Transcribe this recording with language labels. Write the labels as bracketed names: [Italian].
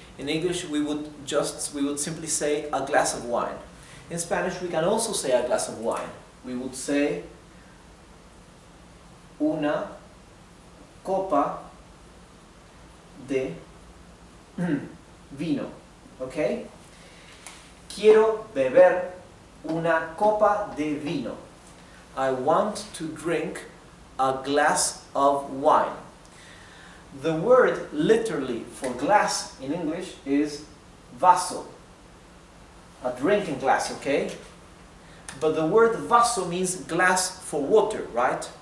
[English] In English we would simply say a glass of wine. In Spanish we can also say a glass of wine. We would say [Spanish] una copa de vino, [English] okay? [Spanish] Quiero beber una copa de vino. [English] I want to drink a glass of wine. The word literally for glass in English is vaso, a drinking glass, okay? But the word vaso means glass for water, right?